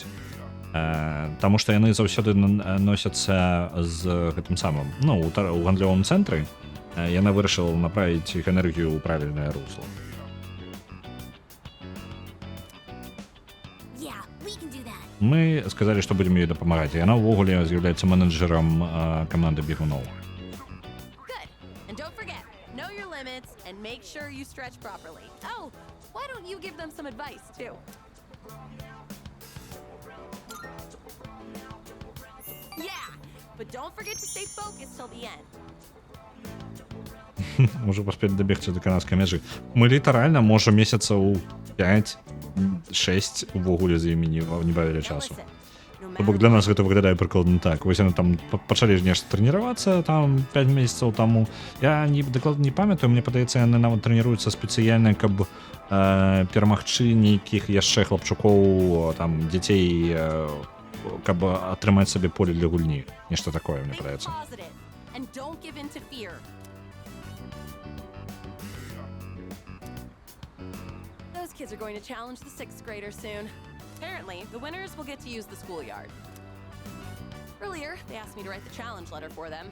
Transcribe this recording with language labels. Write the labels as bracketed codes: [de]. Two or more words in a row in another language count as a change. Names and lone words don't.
[be] Таму што яны заўсёды носяцца з гэтым самым, ну, у гандлёвым цэнтры яна вырашыла направіць іх энергію ў правільнае русло. Мы сказалі, што будзем ёй дапамагаць. Яна ўвогуле з'яўляецца менеджерам каманды бегуноў. [en] Good. And don't forget, know your limits and make sure you stretch properly. Oh, why don't you give them some advice too? Yeah, but don't forget to stay focused till the end. [be] Можа паспець дабегчы да канадскай мяжы. Мы літаральна можа месяцаў 5-6 увогуле з імі не бавілі часу. То бок для нас гэта выглядае прыкладна так. Вось яны там пачалі нешта трэніравацца там 5 месяцаў таму. Я дакладна не памятаю, мне падаецца, яны нават трэніруюцца спецыяльна, каб перамагчы нейкіх яшчэ хлапчукоў, там дзяцей, каб атрымаць сабе поле для гульні. Нешта такое, мне падаецца. [en] Those kids are going to challenge the 6th graders soon. Apparently, the winners will get to use the schoolyard. Earlier, they asked me to write the challenge letter for them.